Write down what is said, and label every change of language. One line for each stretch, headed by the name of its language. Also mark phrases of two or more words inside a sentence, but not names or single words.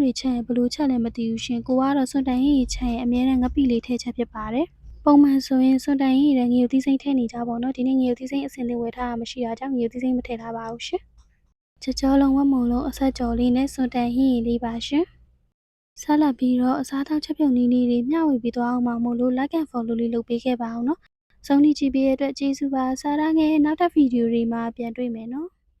Burmese: တွေချက်ရင်ဘလို့ချက်လည်းမသိဘူးရှင်ကိုကတော့စွန်တန်ဟင်းရီချက်ရင်အများနဲ့ငပိလေးထည့်ချက်ဖြစ်ပါတယ်ပုံမှန်ဆိုရင်စွန်တန်ဟင်းရီနဲ့ငရုတ်သီးစိမ့်ထည့်နေကြပေါ့နော်ဒီနေ့ငရုတ်သီးစိမ့်အစင်လေးဝယ်ထားတာမရှိတာကြောင့်ငရုတ်သီးစိမ့်မထည့်ထားပါဘူးရှင်ကြောကြောလုံးဝက်မုံလုံးအဆက်ကြော်လေးနဲ့စွန်တန်ဟင်းရီလေးပါရှင်ဆက်လက်ပြီးတော့အစားအသောက်ချက်ပြုတ်နည်းလေးတွေမျှဝေပြီးသွားအောင်ပါမို့လို့
English: like and follow
Burmese: လေးလုပ်ပေးခဲ့ပါအောင်နော်စုံနေကြည့်ပေးတဲ့အတွက်ကျေးဇူးပါစားရငယ်နောက်ထပ်ဗီဒီယိုတွေမှာပြန်တွေ့မယ်နော်